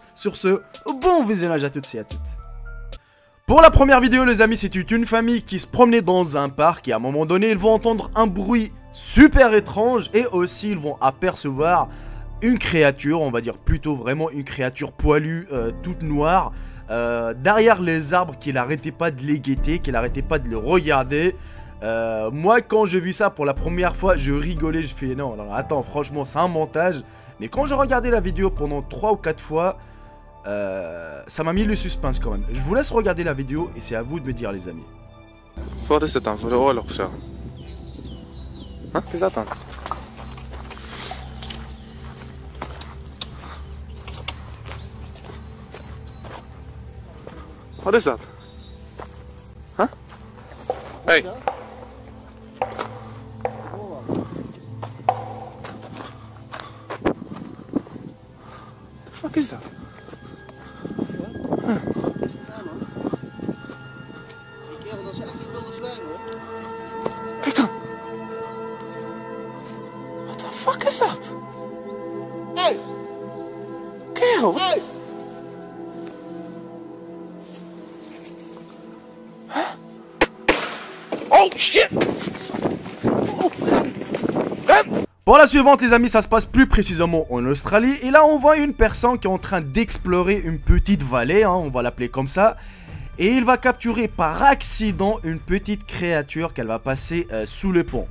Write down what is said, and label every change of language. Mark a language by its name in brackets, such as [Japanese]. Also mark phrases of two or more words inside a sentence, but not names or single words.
[French] Sur ce, bon visionnage à toutes et à toutes. Pour la première vidéo, les amis, c'était une famille qui se promenait dans un parc, et à un moment donné, ils vont entendre un bruit super étrange, et aussi, ils vont apercevoir une créature, on va dire plutôt vraiment une créature poilue, toute noire, derrière les arbres, qu'il arrêtait pas de les guetter, qu'il arrêtait pas de les regarder. Moi, quand j'ai vu ça pour la première fois, je rigolais, je fais non, non, attends, franchement, c'est un montage. Mais quand j'ai regardé la vidéo pendant 3 ou 4 fois, ça m'a mis le suspense quand même. Je vous laisse regarder la vidéo et c'est à vous de me dire, les amis. [Swedish] Vad är det utanför? Det var också. Ha? [French] Qu'est-ce que t'attends? [English] What is that? Huh? Hey! The fuck is that? Huh? [Dutch] Kerel, dat is echt geen wilde zwijn hoor. Kijk dan! [English] What the fuck is that? Hey! Kerel! Hey! Oh shit! [French] Pour la suivante, les amis, ça se passe plus précisément en Australie. Et là, on voit une personne qui est en train d'explorer une petite vallée, hein, on va l'appeler comme ça. Et il va capturer par accident une petite créature qu'elle va passer sous le pont.